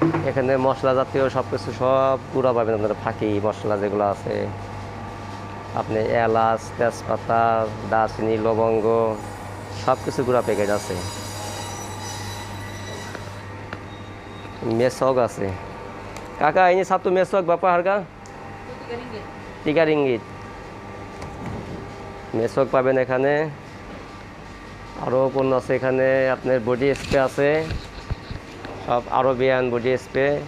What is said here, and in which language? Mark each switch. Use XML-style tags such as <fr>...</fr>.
<bn>এখানে মশলা জাতীয় সব কিছু সব গুঁড়া পাবেন আপনারা, ফাঁকি মশলা যেগুলো আছে, আপনি এলাচ, তেজপাতা, দারচিনি, লবঙ্গ সব কিছু গুঁড়া প্যাকেট আছে। মেসক আছে কাকা,</bn> <ms>ini satu mesok berapa harga? 3 ringgit.</ms> <bn>3 ringgit মেসক পাবেন এখানে। আরও পণ্য আছে এখানে, আপনার বডি স্প্রে আছে, সব আরবিয়ান বডি স্প্রে।</bn>